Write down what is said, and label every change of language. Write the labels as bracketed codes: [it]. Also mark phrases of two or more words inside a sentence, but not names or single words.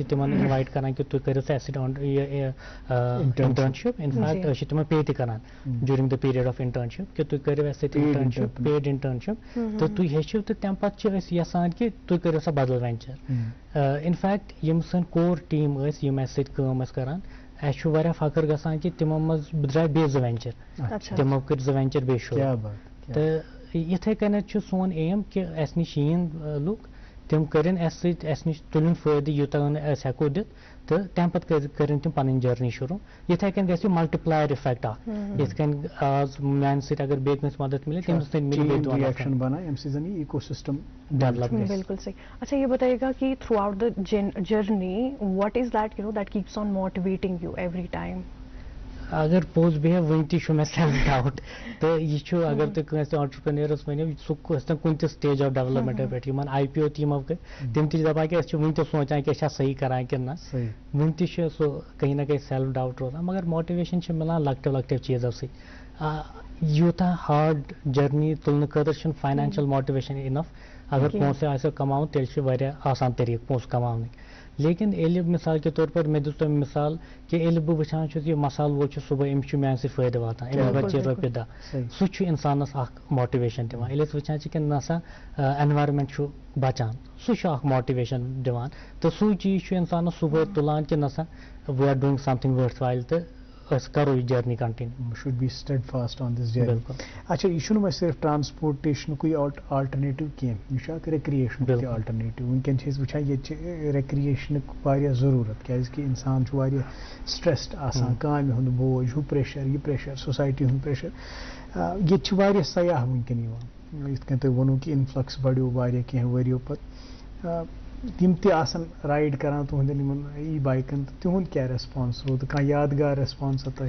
[ks] چھِ تِمن اِنوایٹ کران کہِ تُہۍ کٔرِو سا اَسہِ سۭتۍ [en] internship in fact [ks] أسۍ چھِ تِمن پے تہِ کران [en] during the period of internship [ks] کہِ تُہۍ کٔرِو اَسہِ سۭتۍ [en] internship paid internship [ks] تہٕ تُہۍ ہیٚچھِو تہٕ تمہِ پتہٕ چھِ أسۍ یژھان کہِ تُہۍ کٔرِو سا بدل [en] venture in fact [ks] یِم سٲنۍ [en] core team [ks] ٲسۍ یِم اَسہِ سۭتۍ کٲم ٲسۍ کران اَسہِ چھُ واریاہ فخر گژھان کہِ تِمو منٛز درٛاے بیٚیہِ 2 وینچر تِمو کٔرۍ 2 وینچر بیٚیہِ شروٗع تہٕ یِتھے کٔنٮ۪تھ چھُ سون ایم کہِ اَسہِ نِش یِن لُکھ تم کرن اس نش تلن فائدہ یوتان اس ہیکو دت تو تم پتہ کرن تم پن جرنی شروع یتھے کن گژھِ [en] multiplier effect [ks] اکھ یتھ کن آز میانہ سۭتۍ اگر بیٚیہِ کٲنٛسہِ مدد ملے تٔمِس سۭتۍ ملہِ بیٚیہِ دۄن ریئیکشن بنا ام سے زن ایکو سسٹم ڈیولپ گژھِ. [ur] بالکل صحیح. اچھا یہ بتائیے گا کہ [en] throughout the journey what is that that keeps on motivating you every time? [ks] اگر پوز بیٚہہِ وٕنہِ تہِ چھُ مےٚ [en] self doubt [ks] تہٕ یہِ چھُ اگر تُہۍ کٲنٛسہِ آنٹرپرینٲرس ؤنِو سُہ ٲسۍتن کُنہِ تہِ [en] stage of development [ks] پٮ۪ٹھ یِمن آی پی او تہِ یِمو کٔرۍ تِم تہِ چھِ دپان کہِ أسۍ چھِ وٕنہِ تہِ سونٛچان کہِ أسۍ چھا صحیح کران کِنہٕ نہ وٕنہِ تہِ چھُ سُہ [ur] کہیں نہ کہیں [en] self doubt [ks] روزان مگر ماٹِویشن چھِ مِلان لۄکٹیو لۄکٹیو چیٖزو سۭتۍ یوٗتاہ [en] hard journey [ks] تُلنہٕ خٲطرٕ چھُنہٕ [en] financial motivation enough [ks] اگر پونٛسہٕ آسیو کماوُن تیٚلہِ چھُ واریاہ آسان طریٖقہٕ پونٛسہٕ کماونٕکۍ لیکن ییٚلہِ [ur] مثال کے طور پر [ks] مےٚ دِژ تۄہہِ مثال کہِ ییٚلہِ بہٕ وٕچھان چھُس یہِ مسالہٕ وول چھُ صُبحٲے أمِس چھُ میانہِ سۭتۍ فٲیدٕ واتان أمِس بچے رۄپیہِ دہ سُہ چھُ انسانس اکھ ماٹِویشن دِوان ییٚلہِ أسۍ وٕچھان چھِ کہِ نسا انوارمنٹ چھُ بچان سُہ چھُ اکھ ماٹِویشن دِوان تہٕ سُے چیٖز چھُ انسانس صُبحٲے تُلان کہِ نسا [en] we are doing something worthwhile [ks] تہٕ أسۍ کرو یہِ جرنی کنٹِنیو. [en] should be steadfast on this journey. [ks] اچھا یہ چھُنہٕ وۄنۍ صرف ٹرانسپورٹیشنُکُے آلٹرنیٹِو کینٛہہ یہِ چھُ اکھ ریکریشنُک تہِ آلٹرنیٹِو. وٕنکٮ۪ن چھِ أسۍ وٕچھان ییٚتہِ چھِ ریکریشنُک واریاہ ضروٗرت کیٛازِکہِ اِنسان چھُ واریاہ سٹرٛٮ۪سڈ آسان کامہِ ہُنٛد بوج ہُہ پریشر یہِ پریشر سوسایٹی ہُنٛد پریشر. ییٚتہِ چھِ واریاہ سیاح وٕنکٮ۪ن یِوان یِتھ کٔنۍ تُہۍ ووٚنوُ کہِ اِنفلکس بڑیو واریاہ کینٛہہ ؤرِیو پتہٕ تِم تہِ آسان رایڈ کران تُہنٛدٮ۪ن یِمن ای بایکن تہٕ تِہُنٛد کیٛاہ ریسپانس روٗد کانٛہہ یادگار ریسپانسا تۄہہِ؟